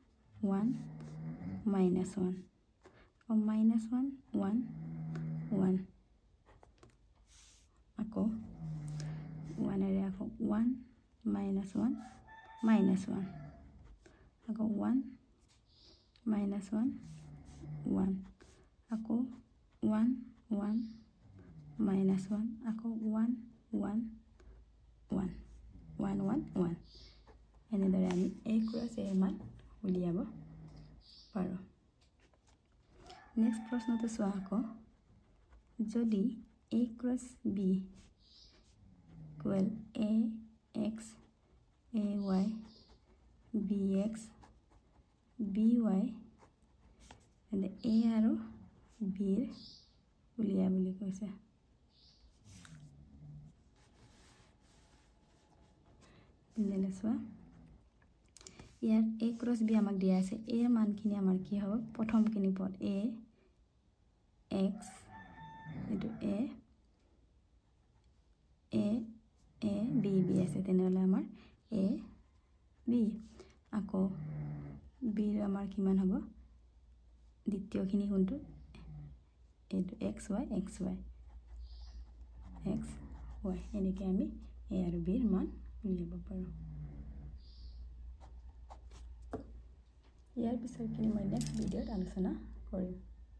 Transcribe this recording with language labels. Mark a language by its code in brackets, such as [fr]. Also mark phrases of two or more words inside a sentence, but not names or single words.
[as] আকৌ -1 1 1 আকৌ 1 এৰে আকৌ 1 -1 -1 আকৌ 1 -1 1 আকৌ 1 1 -1 আকৌ 1 1 1 1 1 1 এনেদৰে আমি [en] a cross a [as] মান উলিয়াব পাৰোঁ নেক্সট প্ৰশ্নটো চোৱা আকৌ যদি [en] a cross b equal ax ay bx by and a [as] আৰু b উলিয়া বুলি কৈছে নেলেছৱা ইয়াৰ a ক্রস b আমাক দিয়া আছে a এর মানখিনি আমাৰ কি হ'ব প্ৰথমখিনি পদ a x into a b b আছে তেনেহলে আমাৰ a b আকৌ b আমাৰ কিমান হ'ব দ্বিতীয়খিনি কোনটো এইটো x y এনেকৈ আমি a আৰু b এর মান উলিয়াব পাৰোঁ ইয়াৰ পিছৰখিনি মই নেক্সট ভিডিঅ'ত আলোচনা কৰিম